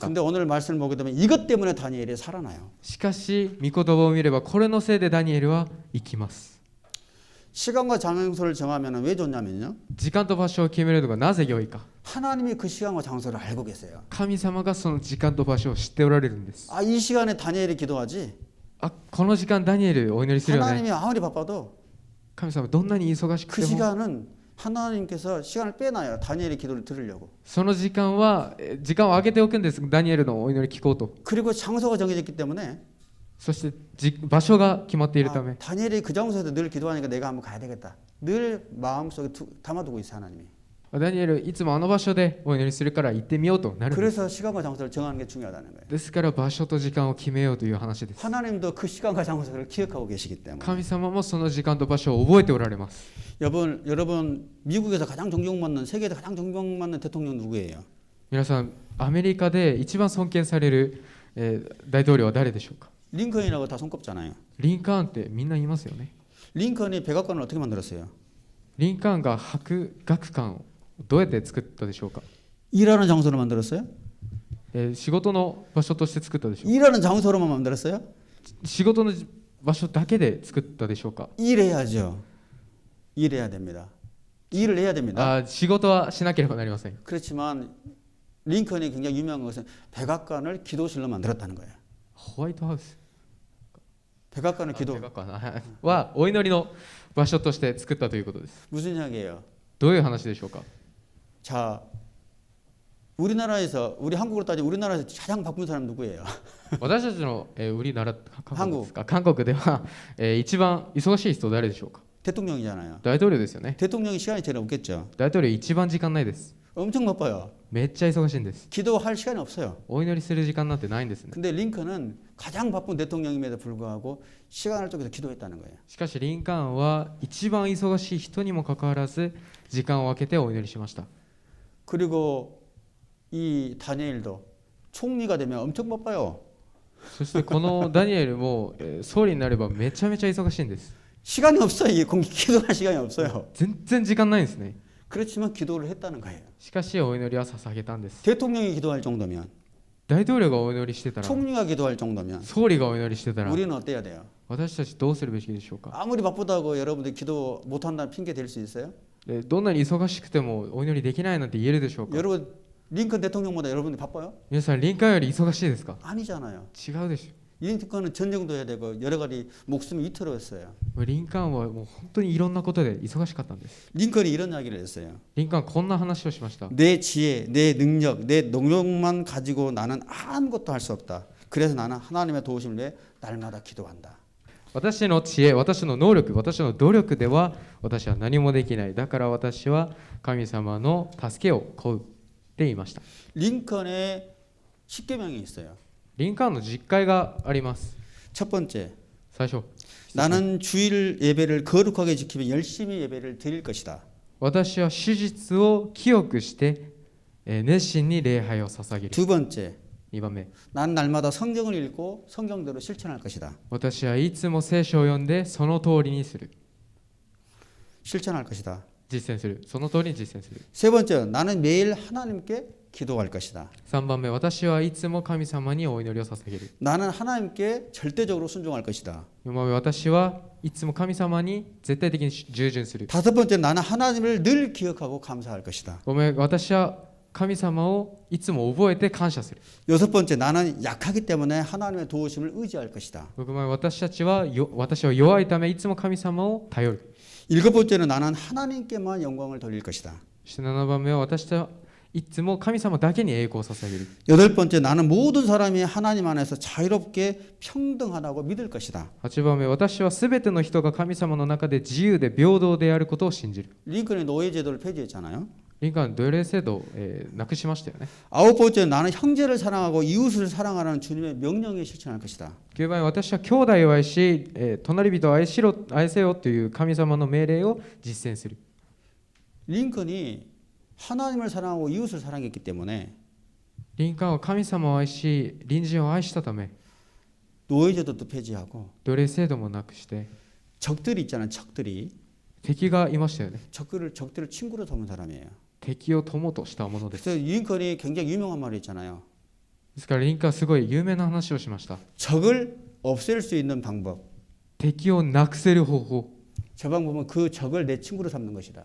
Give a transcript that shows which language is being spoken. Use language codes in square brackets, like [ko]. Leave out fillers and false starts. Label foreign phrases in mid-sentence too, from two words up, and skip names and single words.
[ko] 근데 오늘 말씀을 보게 되면 이것 때문에 다니엘이 살아나요. [ja] しかし御言葉を見ればこれのせいでダニエルは生きます。 [ko] 시간과 장소를 정하면 왜 좋냐면요. [ja] 時間と場所を決めるのがなぜ良いか。 [ko] 하나님이 그 시간과 장소를 알고 계세요. [ja] 神様がその時間と場所を知っておられるんです。 [ko] 이 시간에 다니엘이 기도하지. [ja] この時間ダニエルお祈りするよね。 [ko] 하나님이 아무리 바빠도 [ja] 神様どんなに忙しく [ko] 그 [ja] ても [ko] 시간은 하나님께서 시간을 빼놔요. 다니엘의 기도를 들으려고. [ja] その時間は時間を空けておくんです。ダニエルのお祈り聞こうと。 [ko] 그리고 장소가 정해졌기 때문에 [ja] そして場所が決まっているため、 [ko] 다니엘이 그 장소에서 늘 기도하니까 내가 한번 가야 되겠다. 늘 마음속에 담아두고 있어요. 하나님이. [ja] ダニエルいつもあの場所でお祈りするから行ってみようとなるんです。 [ko] 그래서 시간과 장소를 정하는 게 중요하다는 거예요. [ja] ですから場所と時間を決めようという話です。 [ko] 하나님도 그 시간과 장소를 기억하고 계시기 때문에. [ja] 神様もその時間と場所を覚えておられます。 [ko] 여러분 미국에서 가장 존경받는 세계에서 가장 존경받는 대통령 누구예요? [ja] 皆さんアメリカで一番尊敬される、大統領は誰でしょうか。 [ko] 링컨이라고 다 손꼽잖아요. [ja] リンカーンってみんな言いますよね。 [ko] 링컨이 백악관을 어떻게 만들었어요? [ja] リンカーンが博学館をどうやって作ったでしょうか。 [ko] 일하는 장소로 만들었어요? [ja] 仕事の場所として作ったでしょうか。 [ko] 일하는 장소로만 만들었어요? [ja] 仕事の場所だけで作ったでしょうか。 [ko] 일해야죠. 일해야 됩니다. 일을 해야 됩니다. [ja] 仕事はしなければなりません。 [ko] 그렇지만 링컨이 굉장히 유명한 것은 백악관을 기도실로 만들었다는 거예요. [ja] ホワイトハウス [ko] 백악관을 기도 [ja] 백악관 はお祈りの場所として作ったということです。 [ko] 무슨 이야기예요? [ja] どういう話でしょうか。 [ko] 자, 우리나라에서 우리 한국으로 따지면 우리나라에서 가장 바쁜 사람 누구예요? [ja] 私たちの、우리나라韓国です [ko] 한국 [ja] か韓国では、一番忙しい人誰でしょうか [ko] 대통령이잖아요. [ja] 大統領ですよね [ko] 대통령이 시간이 제일 없겠죠. [ja] 大統領一番時間ないです [ko] 엄청 바빠요. [ja] めっちゃ忙しいんです [ko] 기도할 시간이 없어요. [ja] お祈りする時間なんてないんですね [ko] 근데 링컨은 가장 바쁜 대통령임에도 불구하고 시간을 쪼개서 기도했다는 거예요. [ja] しかしリンカーンは一番忙しい人にもかかわらず時間を空けてお祈りしました [ko] 그리고 이 다니엘도 총리가 되면 엄청 바빠요. [ja] そしてこのダニエルも、総理になればめちゃめちゃ忙しいんです [ko] 시간이 없어요. 이 기도할 시간이 없어요. [ja] 全然時間ないんですね [ko] 그렇지만 기도를 했다는 거예요. [ja] しかしお祈りは捧げたんです [ko] 대통령이 기도할 정도면, [ja] 大統領がお祈りしてたら [ko] 총리가 기도할 정도면 [ja] 総理がお祈りしてたら [ko] 우리는 어때야 돼요? [ja] 私たちどうするべきでしょうか [ko] 아무리 바쁘다고 여러분들 기도 못한다는 핑계 댈 수 있어요? [ja] どんなに忙しくてもお祈りできないなんて言えるでしょうか [ko] 여러분 링컨 대통령보다 여러분들이 바빠요? [ja] 皆さんリンカーンより忙しいですか [ko] 아니잖아요. [ja] 違うでし [ko] 링컨은 전쟁도 해야 되고 여러 가지 목숨이 위태로웠어요. [ja] ょリンカーンはもう本当にいろんなことで忙しかったんです [ko] 링컨이 이런 이야기를 했어요. [ja] リンカーンこんな話をしました [ko] 내 지혜, 내 능력, 내 능력만 가지고 나는 아무것도 할 수 없다. 그래서 나는 하나님의 도우심을 위해 날마다 기도한다. [ja] 私の知恵、私の能力、私の努力では私は何もできない。だから私は神様の助けを請うって言いました。 [ko] 링컨의 10계명이 있어요. [ja] リンカーンの実会があります。 [ko] 첫 번째, [ja] 最初、 [ko] 나는 주일 예배를 거룩하게 지키며 열심히 예배를 드릴 것이다. [ja] 私は手術を清くして、熱心に礼拝を捧げる。 [ko] 두 번째, [ja] 2 番目、 [ko] 난 날마다 성경을 읽고 성경대로 실천할 것이다. [ja] 私はいつも聖書を読んでその通りにする。 [ko] 실천할 것이다. [ja] 実践する。その通りに実践する。 [ko] 세 번째, 나는 매일 하나님께 기도할 것이다. [ja] 3 番目、私はいつも神様にお祈りを捧げる。 [ko] 나는 하나님께 절대적으로 순종할 것이다. [ja] 4 番目、私はいつも神様に絶対的に従順する。 [ko] 다섯 번째, 나는 하나님을 늘 기억하고 감사할 것이다. [ja] 5 名、私は神様をいつも覚えて感謝する。 [ko] 여섯 번째, 나는 약하기 때문에 하나님의 도우심을 의지할 것이다. [ja] 6 名、私は弱いためいつも神様を頼る。 [ko] 일곱 번째는 나는 하나님께만 영광을 돌릴 것이다. [ja] そして7番目は私はいつも神様だけに栄光を捧げる。 [ko] 여덟 번째, 나는 모든 사람이 하나님 안에서 자유롭게 평등하다고 믿을 것이다. [ja] 8 番目、私はすべての人が神様の中で自由で平等であることを信じる。 [ko] 링컨이 노예제도를 폐지했잖아요. [ja] リンカーン奴隷制度を、なくしましたよね。 [ko] 아홉 번째, 나는 형제를 사랑하고 이웃을 사랑하는 주님의 명령에 실천할 것이다. [ja] 9 番目、私は兄弟を愛し、隣人を愛せよという神様の命令を実践する。 [ko] 링컨이 하나님을 사랑하고 이웃을 사랑했기 때문에 [ja] リンカーンは神様を愛し隣人を愛したため [ko] 노예제도도 폐지하고 [ja] 奴隷制度もなくして [ko] 적들이 있잖아요. 적들이 [ja] 敵がいましたよね。 [ko] 적들을 친구로 삼은 사람이에요. [ja] 敵を友としたものです [ko] 그래서 링컨이 굉장히 유명한 말이 있잖아요. [ja] ですからリンカーンはすごい有名な話をしました。 [ko] 적을 없앨 수 있는 방법. [ja] 敵をなくせる方法、 [ko] 저 방법은 그 적을 내 친구로 삼는 것이다.